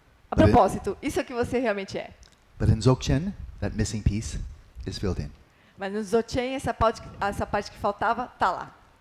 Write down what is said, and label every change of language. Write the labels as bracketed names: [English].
[Portuguese] A propósito, isso é o que você realmente é. [English] But in Dzogchen, that missing piece is filled in. [Portuguese] Mas no Dzogchen, essa parte que faltava, está lá.